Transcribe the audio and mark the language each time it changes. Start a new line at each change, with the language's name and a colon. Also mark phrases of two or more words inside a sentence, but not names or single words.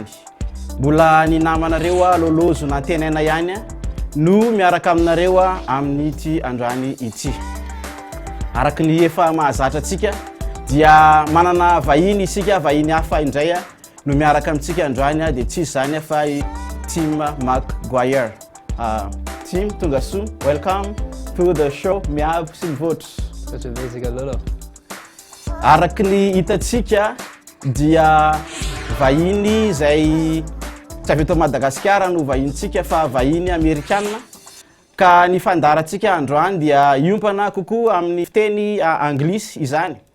Malagasy: Mbola ny namanareo Lollo Zonantenena ihany no miaraka aminareo amin'ity androany ity. Araka ny efa mahazatra antsika dia manana vahiny isika, vahiny hafa indray no miaraka amintsika androany dia tsy izany fa team McGuire. Team tonga soa,
English: welcome to the show Miabo Mivoatra. Such a basic Lollo.
Malagasy: Araka ny hitantsika dia vahiny izay tsy avy eto Madagasikara no vahintsika fa vahiny Amerikanina, ka ny fandarantsika androany dia iompana kokoa amin'ny fiteny anglisy izany.